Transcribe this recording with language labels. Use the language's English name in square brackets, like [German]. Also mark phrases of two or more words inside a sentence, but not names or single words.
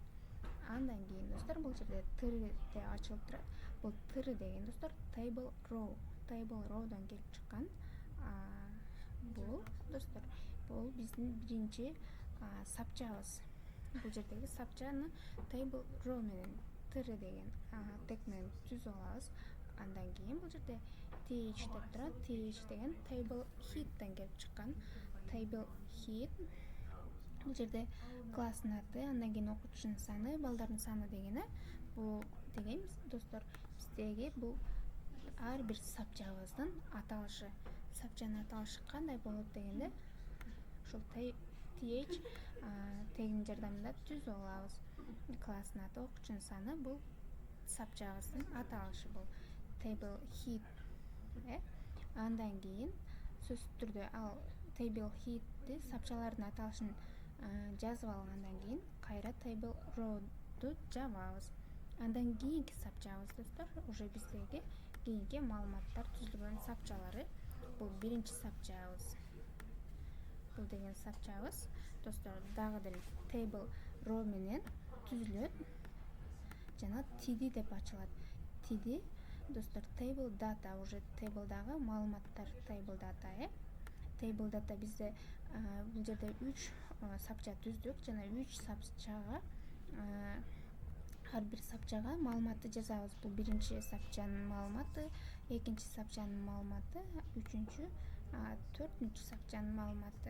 [Kyrgyz] Андан кийин достор бул жерде тире ачылып турат. Бул тире деген достор [English] table row'дон [Kyrgyz] келип чыккан. Бул достор, бул биздин биринчи сапчабыз. Бул жердеги сапчаны [English] table row [Kyrgyz] менен тире деген тег менен түзүп алабыз. Андан кийин бул жерде th деп турат. Th деген [English] table head'ден [Kyrgyz] келип чыккан. [English] Table head [Kyrgyz] бул жерде класстын аты, андан кийин окуучунун саны, балдардын саны дегени. Бул деген достор биздеги бул ар бир сапчабыздын аталышы. Сапчанын аталышы кандай болот дегенде, ушул th тегинин жардамында түзүп алабыз. Класстын аты, окуучунун саны бул сапчабыздын аталышы, бул [English] table head. [Kyrgyz] Андан кийин сөзсүз түрдө ал [English] table head'ти, [Kyrgyz] сапчалардын аталышын жазып алгандан кийин кайра [English] table row'ду [Kyrgyz] жабабыз. Андан кийинки сапчабыз достор, уже биздеги кийинки маалыматтар түзүлгөн сапчалары. Бул биринчи сапчабыз. Бул деген сапчабыз достор дагы деле [English] table row [Kyrgyz] менен түзүлөт жана td деп ачылат. Td достор [English] table data, [Kyrgyz] уже table'дагы маалыматтар, [English] table data. Table data [Kyrgyz] бизде бул жерде 3 сапча түздүк жана 3 сапчага ар бир сапчага маалыматты жазабыз. Бул биринчи сапчанын маалыматы, экинчи сапчанын маалыматы, үчүнчү, төртүнчү сапчанын маалыматы.